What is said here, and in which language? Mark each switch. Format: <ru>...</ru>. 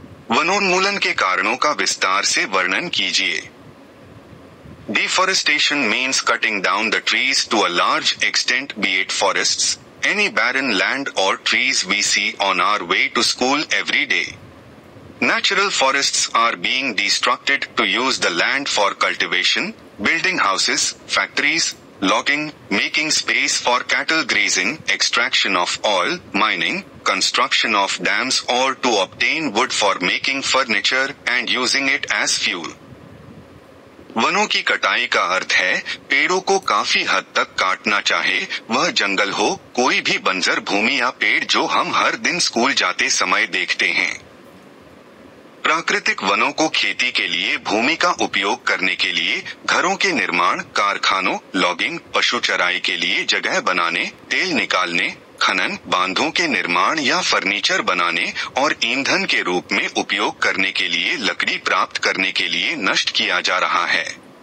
<hi>वनोन्मूलन के कारणों का विस्तार से वर्णन कीजिए.</hi> <en>Deforestation means cutting down the trees to a large extent, be it forests, any barren land or trees we see on our way to school every day. Natural forests are being destructed to use the land for cultivation, building houses, factories, logging, making space for cattle grazing, extraction of oil, mining, construction of dams or to obtain wood for making furniture and using it as fuel.</en> <hi>वनों की कटाई का अर्थ है पेड़ों को काफी हद तक काटना, चाहे वह जंगल हो, कोई भी बंजर भूमि या पेड़ जो हम हर दिन स्कूल जाते समय देखते हैं. प्राकृतिक वनों को खेती के लिए भूमि का उपयोग करने के लिए, घरों के निर्माण, कारखानों, लॉगिंग, पशु चराई के लिए जगह बनाने, तेल निकालने, खनन, बांधों के निर्माण या फर्नीचर बनाने और ईंधन के रूप में उपयोग करने के लिए लकड़ी प्राप्त करने के लिए नष्ट किया जा रहा है.</hi>